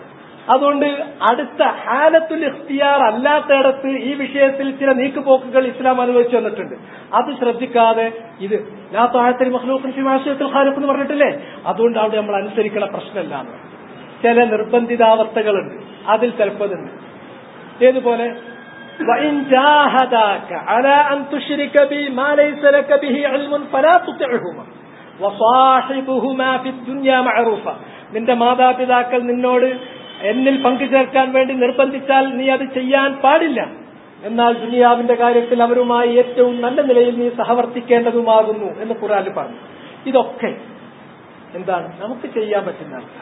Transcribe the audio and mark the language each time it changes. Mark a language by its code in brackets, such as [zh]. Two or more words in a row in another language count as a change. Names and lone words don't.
[ml] അതുകൊണ്ട് അടുത്ത [ar] حالة الاختيار [ml] അല്ലാത്തയിടത്ത് ഈ വിഷയത്തിൽ ചില നീക്കുപോക്കുകൾ ഇസ്ലാം അനുവദിച്ചു വന്നിട്ടുണ്ട്. അത് ശ്രദ്ധിക്കാതെ ഇത് [ar] لا طاعة لمخلوق في معصية الخالق [ml] എന്ന് പറഞ്ഞിട്ടില്ലേ, അതുകൊണ്ട് അവിടെ നമ്മൾ അനുസരിക്കണ പ്രശ്നമല്ല. ചില നിർബന്ധിതാവസ്ഥകളുണ്ട്, അതിൽ ചിലപ്പോതുണ്ട്. [ar] ഏതുപോലെ وَإِنْ جَاهَدَاكَ عَلَى أَنْ تُشْرِكَ بِي مَا لَيْسَ لَكَ بِهِ عِلْمٌ فَلَا تُطِعْهُمَا وَصَاحِبْهُمَا فِي الدُّنْيَا مَعْرُوفًا. [ml] നിന്റെ മാതാപിതാക്കൾ നിന്നോട് എന്നിൽ പങ്കുചേർക്കാൻ വേണ്ടി നിർബന്ധിച്ചാൽ നീ അത് ചെയ്യാൻ പാടില്ല. എന്നാൽ ദുനിയാവിന്റെ കാര്യത്തിൽ അവരുമായി ഏറ്റവും നല്ല നിലയിൽ നീ സഹവർത്തിക്കേണ്ടതുമാകുന്നു എന്ന് ഖുർആനിൽ പറഞ്ഞു. ഇതൊക്കെ എന്താണ്? നമുക്ക് ചെയ്യാൻ പറ്റുന്ന ആൾക്കാർ.